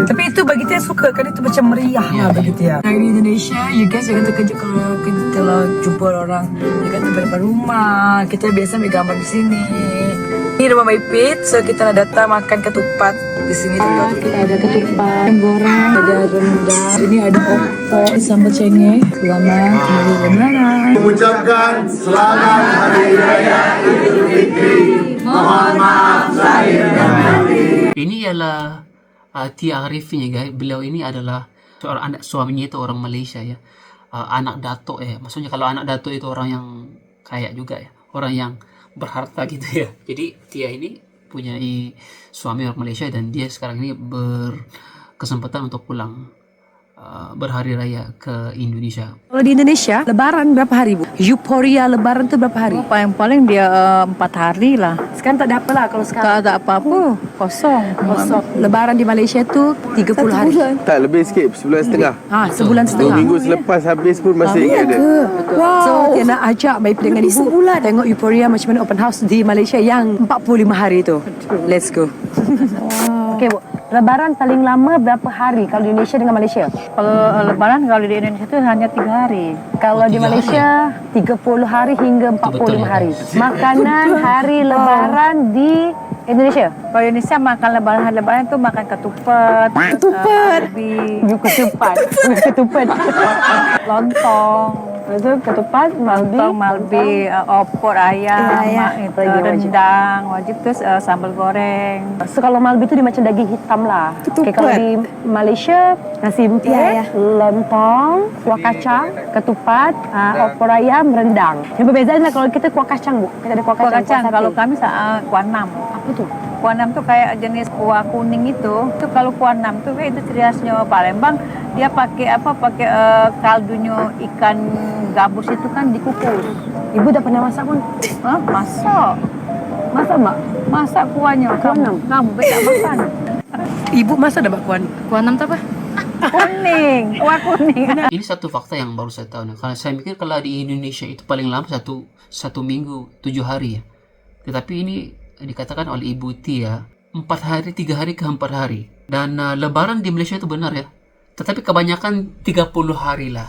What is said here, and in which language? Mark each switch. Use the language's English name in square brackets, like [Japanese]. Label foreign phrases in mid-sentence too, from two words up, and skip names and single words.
[Malay] Tapi itu bagi Tia suka kan, itu macam meriah lah bagi Tia. Di Indonesia, [English] you guys [Malay] jangan terkejut kalau jumpa orang dia kata depan rumah. Kita biasa ambil gambar di sini. Ini rumah Maipit, so kita nak datang makan ketupat di sini. Kita ada ketupat goreng, ada rendang, ini ada opor, sambal cengkeh. Selamat Hari Raya. Mengucapkan selamat Hari Raya Idul Fitri. Mohon maaf lahir dan batin. [Indonesian] Ini ialah Tia Arifin ya guys. Beliau ini adalah seorang anak, suaminya itu orang Malaysia ya. Anak datuk ya. Maksudnya kalau anak datuk itu orang yang kaya juga ya. Orang yang berharta gitu ya. Jadi Tia ini punya suami orang Malaysia dan dia sekarang ini berkesempatan untuk pulang berhari raya ke Indonesia. Kalau di Indonesia, Lebaran berapa hari Bu? [Malay] Euphoria Lebaran tu berapa hari? Paling dia 4 hari lah. Sekarang tak ada apa lah kalau sekarang. Tak ada apa-apa. Kosong. Lebaran di Malaysia tu 30 hari. Tak, lebih sikit, sebulan setengah. Sebulan 2 setengah. minggu selepas habis pun masih ingat dia. Wow. So Tia nak ajak Maipit dengan Ibu tengok Euphoria macam mana [English] open house [Malay] di Malaysia yang 45 hari tu. [English] Let's go. [Indonesian] Okey, Bu. Lebaran paling lama berapa hari kalau di Indonesia dengan Malaysia? Kalau Lebaran kalau di Indonesia itu hanya 3 hari. Kalau di Malaysia 30 hari hingga 45 hari. Makanan hari Lebaran di Indonesia. [Malay] Kalau di Indonesia makan Lebaran tu makan ketupat. [Indonesian] Ketupat. Lontong. Itu ketupat, malbi, opor ayam, rendang, wajib terus sambal goreng. [Malay] So kalau malbi itu dia macam daging hitam lah. Okay, kalau di Malaysia nasi empit, lontong, kuah kacang, ketupat, opor ayam, rendang. Yang berbeza adalah kalau kita kuah kacang Bu. Kita ada kuah kacang. Kalau kami kuah nam. Apa tu? [Indonesian] Kuah nam tu kayak jenis kuah kuning itu. Itu kalau kuah nam tu itu ciri khasnya Palembang. Dia pakai kaldunya ikan gabus itu kan dikukus. [Malay] Ibu dah pernah masak pun? [Indonesian] Masak. Masak Mak? Masak kuahnya. [Malay] Kamu tak masak. Ibu masa dah buat kuah nam tu apa? [Indonesian] Kuning. Kuah kuning. Ini satu fakta yang baru saya tahu. Karena saya mikir kalau di Indonesia itu paling lama satu minggu 7 hari ya. Tetapi ini dikatakan oleh Ibu Tia 4 hari, 3 hari ke 4 hari. Dan Lebaran di Malaysia itu benar ya. Tetapi kebanyakan 30 hari lah.